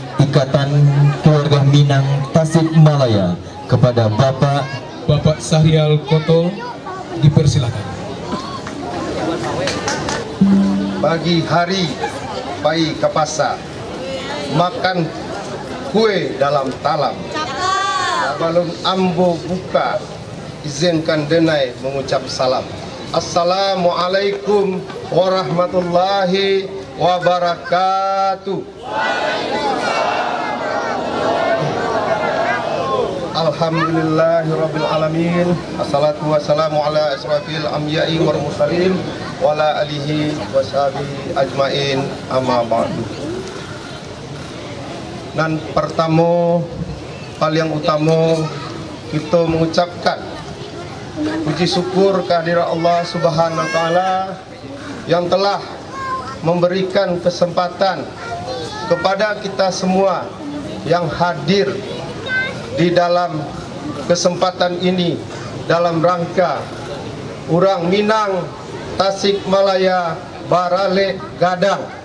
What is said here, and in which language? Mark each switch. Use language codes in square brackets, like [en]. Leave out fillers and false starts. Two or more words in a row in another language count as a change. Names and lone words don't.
[id] Ikatan Keluarga Minang Tasikmalaya kepada Bapak Sahrial Koto, dipersilakan. [min] Pagi hari pai ke pasar, makan kue dalam talam. Balon ambo buka, izinkan denai mengucap salam. [ar] السلام عليكم ورحمة الله وبركاته. الحمد لله رب العالمين. الصلاة والسلام على أشرف الأنبياء والمرسلين وعلى آله وصحبه أجمعين، أما بعد. [id] Dan pertama, hal yang utama kita mengucapkan puji syukur kehadirat Allah [ar] سبحانه وتعالى [id] yang telah memberikan kesempatan kepada kita semua yang hadir di dalam kesempatan ini dalam rangka [min] Urang Minang Tasikmalaya Barale Gadang.